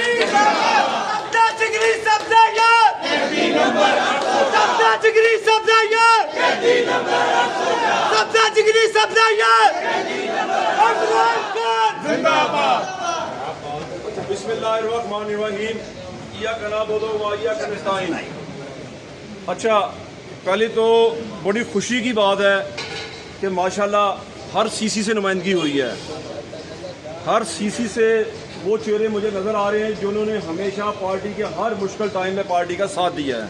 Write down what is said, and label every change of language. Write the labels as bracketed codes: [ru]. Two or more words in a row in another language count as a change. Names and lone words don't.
[pa] سب دا جگری سب دا یار سب دا جگری سب دا یار سب دا جگری سب دا یار عمران خان زندہ باد. [ar] بسم الله الرحمن الرحيم إياك نعبد وإياك نستعين. [ur] اچھا، پہلے تو بڑی خوشی کی بات ہے کہ ماشاءاللہ ہر سی سی سے نمائندگی ہوئی ہے. ہر سی سی سے وہ چہرے مجھے نظر آ رہے ہیں جنہوں نے ہمیشہ پارٹی کے ہر مشکل ٹائم میں پارٹی کا ساتھ دیا ہے.